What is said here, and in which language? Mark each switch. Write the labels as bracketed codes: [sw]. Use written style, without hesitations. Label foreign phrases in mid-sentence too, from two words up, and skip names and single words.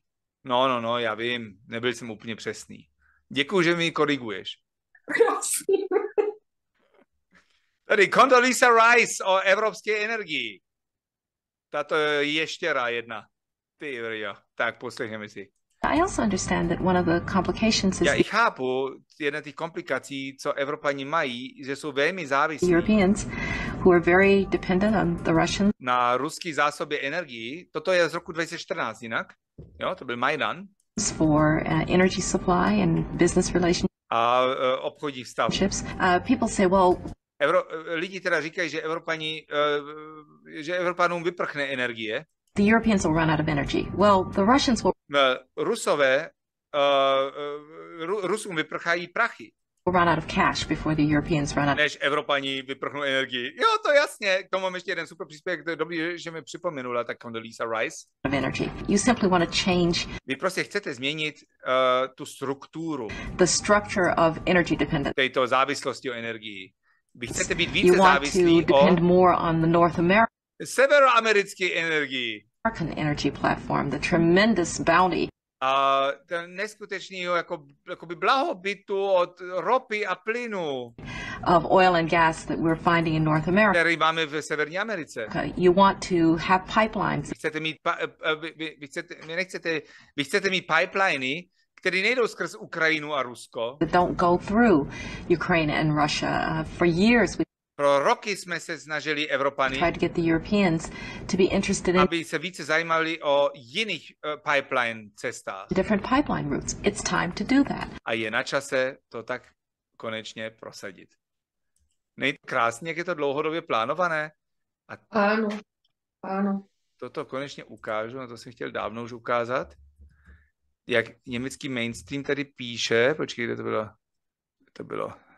[cs] No, já vím, nebyl jsem úplně přesný. Děkuji, že mi koriguješ. Prosím. Tady Condoleezza Rice o evropské energii. Tato ještěra jedna. Ty vrjo. Tak poslechneme si. [en] I also understand that one of the complications is [cs] Já i chápu, jedna z těch komplikací, co Evropani mají, že jsou velmi závislí [en] Europeans who are very dependent on the Russians [cs] na ruský zásobě energií. Toto je z roku 2014 jinak. Jo, to byl Majdan. [en] for energy supply and business relationships. [cs] A obchodních vztahů. [en] People say, well, [cs] lidi teda říkají, že Evropanům vyprchne energie. [en] the Europeans will run out of energy. Well, the Russians will [cs] Rusům vyprchají prachy. [en] run out of cash before the Europeans run out. [cs] Než Evropani vyprchnou energii. Jo, to jasně. K tomu mám ještě jeden super příspěvek. To je dobrý, že mi připomenula tak Condoleezza Rice. [en] Of energy. You simply want to change [cs] Vy prostě chcete změnit tu strukturu [en] the structure of energy dependence. [cs] této závislosti o energii. Vy chcete být [en] You [cs] více [en] want [cs] závislí [en] to [cs] o [en] depend more on the North American [cs] severoamerické energii. [en] energy platform, the tremendous bounty [cs] A ten neskutečného jakoby blahobytu od ropy a plynu, [en] of oil and gas that we're finding in North America. [cs] který máme v Severní Americe. [en] You want to have pipelines. [cs] Vy chcete mít pipeliny, které nejdou skrz Ukrajinu a Rusko. [en] That don't go through Ukraine and Russia. For years we [cs] Pro roky jsme se snažili Evropany, [en] tried to get the Europeans to be interested in [cs] aby se více zajímali o jiných pipeline cestách. [en] different pipeline routes. It's time to do that. [cs] A je na čase to tak konečně prosadit. Nejde krásně, jak je to dlouhodobě plánované? [sk] Áno, áno. [cs] Toto konečně ukážu, na to jsem chtěl dávno už ukázat. Jak německý mainstream tady píše, počkejte, to bylo.